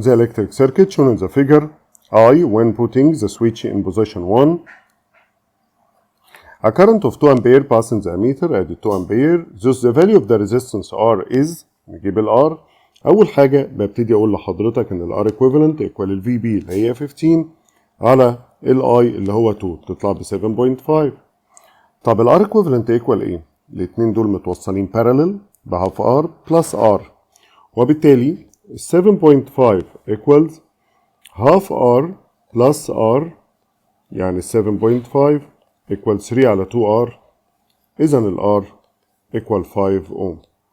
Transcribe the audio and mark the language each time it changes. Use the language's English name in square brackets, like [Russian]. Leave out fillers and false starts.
[English] The electric circuit shown in the figure I when putting the switch in position 1. A current of 2 ampere passes the ammeter at 2 ampere. Thus the value of the resistance R is. [Arabic] نجيب ال R. أول حاجة ببتدي أقول لحضرتك إن ال [English] R equivalent equal [Arabic] ال VB اللي هي 15 على ال I اللي هو 2 تطلع ب 7.5. طب ال R equivalent equal إيه؟ الاتنين دول متوصلين parallel بهاف R plus R، وبالتالي [English] 7.5 equals half R plus R، [Arabic] يعني 7.5 equals 3 على 2R، إذا ال R equal 5 ohm.